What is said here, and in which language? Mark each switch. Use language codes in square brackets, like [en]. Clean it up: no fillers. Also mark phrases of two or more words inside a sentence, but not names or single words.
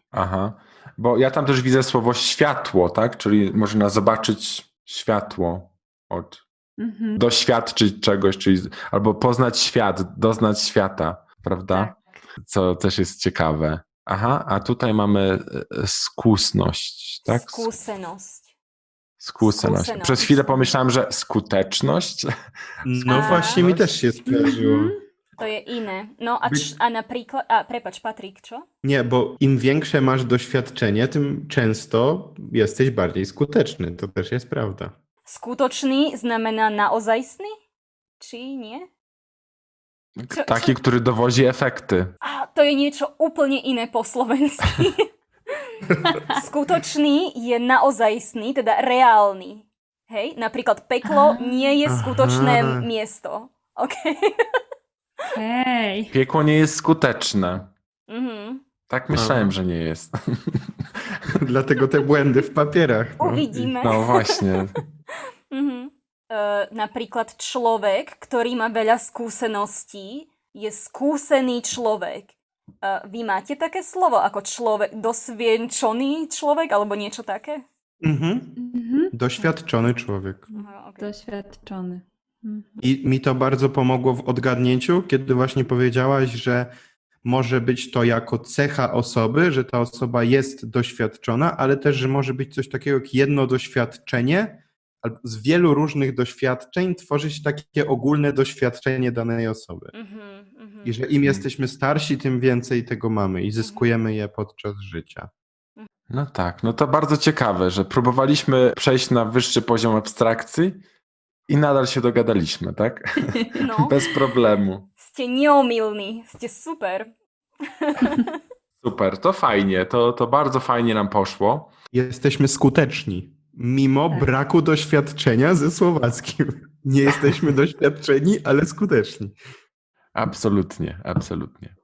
[pl] Aha, bo ja tam też widzę słowo światło, tak? Czyli można zobaczyć światło od Mhm. doświadczyć czegoś, czyli albo poznać świat, doznać świata, prawda? Tak. Co też jest ciekawe. Aha, a tutaj mamy skúsność, tak? [sk] Skúsenosť. [pl] Skúseność. [sk] Skúsenosť. [pl] Przez chwilę pomyślałem, że skuteczność. No A. właśnie mi też się skojarzyło. Mhm. [sk] To je iné. No a, Byť- a napríklad... A, prepač, Patrik, čo? [pl] Nie, bo im większe masz doświadczenie, tym często jesteś bardziej skuteczny. To też jest prawda. [sk] Skutočný znamená naozajstný? Či nie? [pl] Taki, który dowozi efekty. [sk] A to je niečo úplne iné po slovensky. Skutočný je naozajstný, teda reálny. Hej? Napríklad peklo nie je skutočné Aha. miesto. OK? Hej. [pl] Piekło nie jest skuteczne. Mhm. Tak myślałem, że nie jest. Dlatego te błędy w papierach. No. [sk] Uvidíme. [pl] No właśnie. Mhm. [sk] Napríklad človek, ktorý má veľa skúseností, je skúsený človek. Vy máte také slovo ako človek, dosvienčený človek alebo niečo také? [pl] Mhm. Mhm. Doświadczony człowiek. Aha, okej. Doświadczony. Mhm. I mi to bardzo pomogło w odgadnięciu, kiedy właśnie powiedziałaś, że może być to jako cecha osoby, że ta osoba jest doświadczona, ale też, że może być coś takiego jak jedno doświadczenie, albo z wielu różnych doświadczeń tworzyć takie ogólne doświadczenie danej osoby. Mhm, mhm. I że im jesteśmy starsi, tym więcej tego mamy i zyskujemy je podczas życia. No tak, no to bardzo ciekawe, że próbowaliśmy przejść na wyższy poziom abstrakcji i nadal się dogadaliśmy, tak? No, Bez problemu. [sk] ste neomilní, ste super. [pl] Super, to fajnie, to bardzo fajnie nam poszło. Jesteśmy skuteczni, mimo Tak. braku doświadczenia ze słowackim. Nie jesteśmy doświadczeni, ale skuteczni. Absolutnie, absolutnie.